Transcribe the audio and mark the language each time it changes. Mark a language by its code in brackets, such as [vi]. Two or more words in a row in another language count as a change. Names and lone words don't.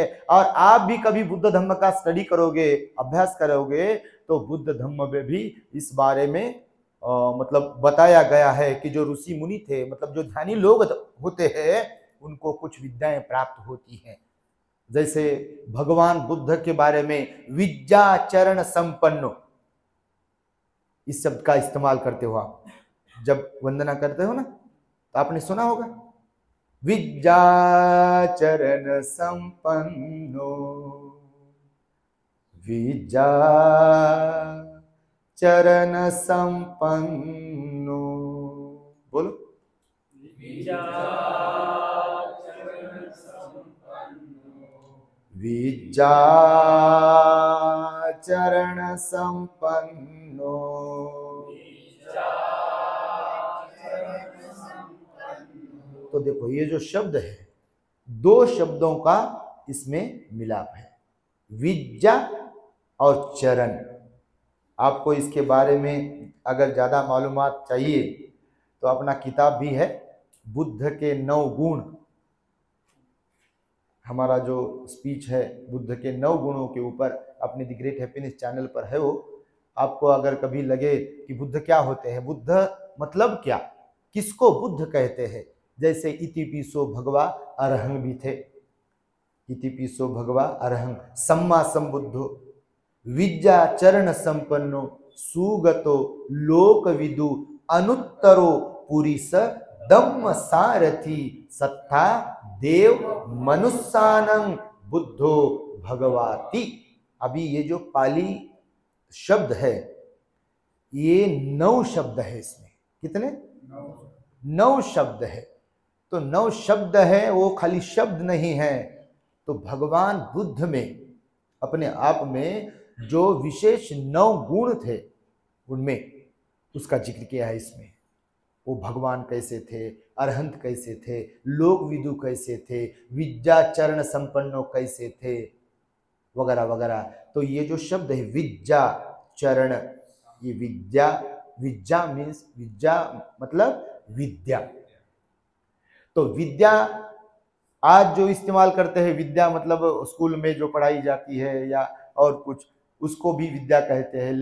[hi] और आप भी कभी बुद्ध धम्म का स्टडी करोगे, अभ्यास करोगे, तो बुद्ध धम्म में भी इस बारे में मतलब बताया गया है कि जो ऋषि मुनि थे, मतलब जो ध्यानी लोग होते हैं, उनको कुछ विद्याएं प्राप्त होती हैं। जैसे भगवान बुद्ध के बारे में विद्याचरण संपन्नो, इस शब्द का इस्तेमाल करते हो आप जब वंदना करते हो ना, तो आपने सुना होगा [pi] विद्याचरण संपन्नो, विद्याचरण संपन्नो, बोलो विद्याचरण संपन्नो। [hi] तो देखो ये जो शब्द है, दो शब्दों का इसमें मिलाप है, विद्या और चरण। आपको इसके बारे में अगर ज़्यादा मालूमात चाहिए तो अपना किताब भी है बुद्ध के 9 गुण। हमारा जो स्पीच है बुद्ध के 9 गुणों के ऊपर अपने द ग्रेट हैप्पीनेस चैनल पर है वो। आपको अगर कभी लगे कि बुद्ध क्या होते हैं, बुद्ध मतलब क्या, किसको बुद्ध कहते हैं, जैसे [pi] इतिपिसो भगवा अरहंग [hi] भी थे, [pi] इतिपिसो भगवा अरहंग, सम्मा संबुद्धो, विद्याचरण संपन्नो, सुगतो लोकविदु, अनुत्तरो पुरीस दम्म सारथी, सत्ता देव मनुष्यानं बुद्धो भगवाति। [hi] अभी ये जो पाली शब्द है ये 9 शब्द है, इसमें कितने 9 शब्द है। तो 9 शब्द है, वो खाली शब्द नहीं है। तो भगवान बुद्ध में अपने आप में जो विशेष 9 गुण थे उनमें उसका जिक्र किया है इसमें। वो भगवान कैसे थे, अरहंत कैसे थे, लोक विदु कैसे थे, [pi] विद्याचरण संपन्नो [hi] कैसे थे, वगैरह वगैरह। तो ये जो शब्द है विद्याचरण, ये विद्या, विद्या मीन्स, विद्या मतलब विद्या। तो विद्या आज जो इस्तेमाल करते हैं, विद्या मतलब स्कूल में जो पढ़ाई जाती है या और कुछ, उसको भी विद्या कहते हैं।